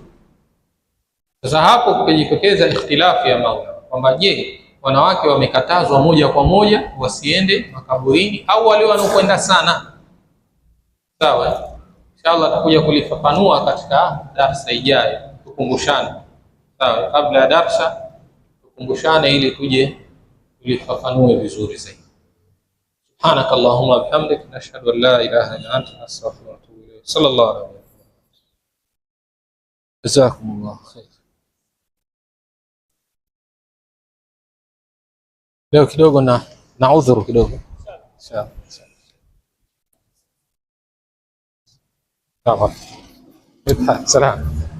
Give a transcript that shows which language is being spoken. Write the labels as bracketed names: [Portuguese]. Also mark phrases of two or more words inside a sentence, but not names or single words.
[Swahili] Sasa hapo kujitokeza ikhtilafu ya maula kwamba je, wanawake wamekatazwa moja kwa moja wasiende makaburini au wale wanaokwenda sana? Sawa, inshallah tutakuja kulifafanua katika darasa ijayo, tukumbushane. Sawa, kabla ya darasa tukumbushane ili tuje tulifafanue vizuri zaidi. [Arabic] سبحانك اللهم وبحمدك نشهد أن لا إله إلا أنت نستغفرك ونتوب إليك. صلى الله عليه وسلم. جزاكم الله خير. [Swahili] Leo kidogo na udhuru kidogo. Sawa. Sawa. Salam.